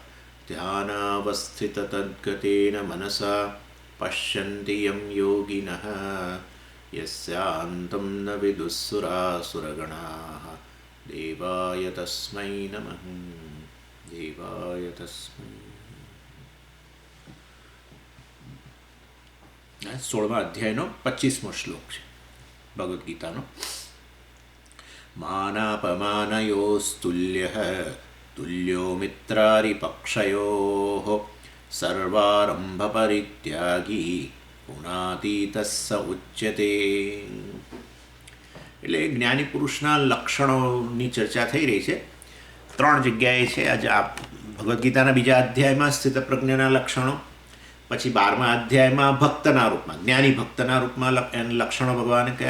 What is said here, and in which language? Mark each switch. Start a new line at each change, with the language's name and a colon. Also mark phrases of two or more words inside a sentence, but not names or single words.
Sanskrit: ध्यानावस्थिततद्गतेन मनसा पश्यन्ति यं योगिनः यस्यान्तं न विदुःसुरासुरगणाः देवाय तस्मै नमः देवाय तस्मै।
Gujarati: 16મા અધ્યાયનો 25મો શ્લોક છે ભગવદ્ ગીતાનો.
Sanskrit: માનાપમાનયોસ્તુલ્યઃ तुल्यो मित्रारिपक्षयोः सर्वारंभपरित्यागी गुणातीतः स उच्यते.
Gujarati: એટલે જ્ઞાની પુરુષના લક્ષણોની ચર્ચા થઈ રહી છે. 3 જગ્યાએ છે. આજે આ ભગવદ્ ગીતાના બીજા અધ્યાયમાં સ્થિતપ્રજ્ઞના લક્ષણો, પછી 12મા અધ્યાયમાં ભક્તના રૂપમાં જ્ઞાની ભક્તના રૂપમાં લક્ષણો ભગવાને કયા.